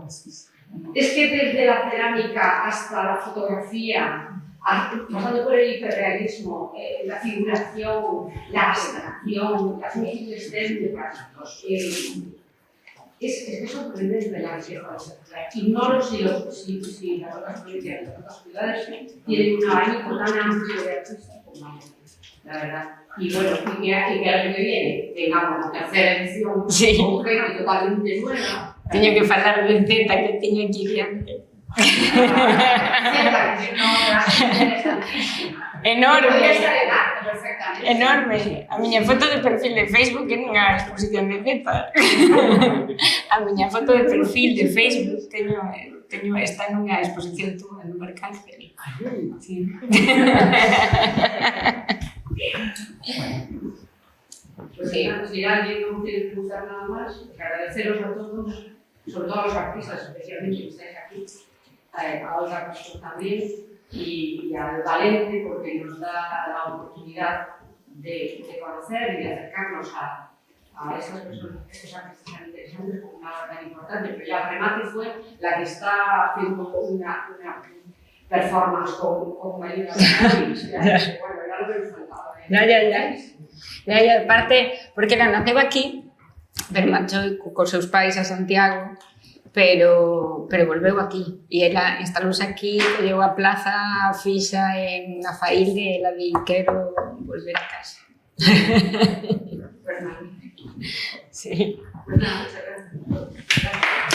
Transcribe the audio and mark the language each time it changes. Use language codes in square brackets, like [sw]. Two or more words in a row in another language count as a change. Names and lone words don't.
[es] Es que desde la cerámica hasta la fotografía, pasando por el hiperrealismo, la figuración, la abstracción, las múltiples técnicas, es sorprendente la riqueza de esa. Ignoro si las otras provincias, las otras ciudades tienen un abanico tan amplio de artistas como la verdad. Y bueno, y que el año que viene tengamos la tercera edición con gente totalmente nueva. [gl] Teño que falar de Zeta que teño aquí diante. Enorme. Enorme. A miña foto de perfil de Facebook é nunha exposición de Zeta. A miña foto de perfil de Facebook está nunha exposición túa no Mercáncel. [es] Sí. Pues sí, al final yo no quiero preguntar nada más, agradeceros a todos, sobre todo a los artistas, especialmente que estáis aquí, a Olga Castro también, y al Valente, porque nos da la oportunidad de conocer y de acercarnos a esas personas, estos artistas tan interesantes, con una obra tan importante, pero ya remate fue la que está haciendo una performance con Marina Fernández. Bueno, era lo que nos faltaba. Ya, [gl] aparte, porque ela naceu aquí, pero marchou cos seus pais a Santiago, pero volveu aquí. E ela instalouse aquí, colleu a plaza fixa en Afaílde, e ela di, quero volver a casa. [es] Pues nada. Sí. Pues nada, muchas gracias.